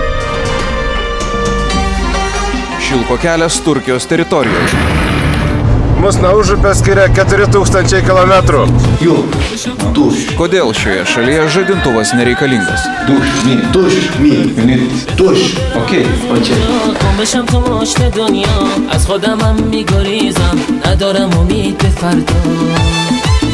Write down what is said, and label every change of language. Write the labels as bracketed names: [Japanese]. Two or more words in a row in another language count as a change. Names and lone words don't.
[Lithuanian] Šilko kelias Turkijos teritorijoje. Mus nuo Užupio skiria 4000 km. Kodėl šioje šalyje žadintuvas nereikalingas? [Persian] بشم تو مشت دنیا از خودم هم میگریزم ندارم امید به فردا